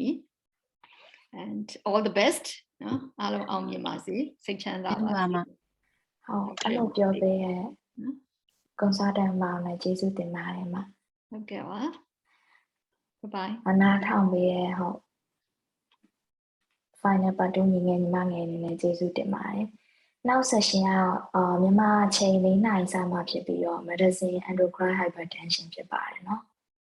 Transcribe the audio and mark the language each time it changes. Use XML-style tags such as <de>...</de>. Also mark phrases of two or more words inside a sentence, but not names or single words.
<en>And all the best. No? Okay, well. Bye-bye. Final part 2</en> <my>ညီငယ်ညီမငယ်နေနဲ့ကျေးဇူးတင်ပါတယ်။နောက် session ကမြန်မာချိန်4 နာရီစမှဖြစ်ပြီးတော့</my> <en>medicine endocrine hypertension</en> <my>ဖြစ်ပါတယ်နော်။</my>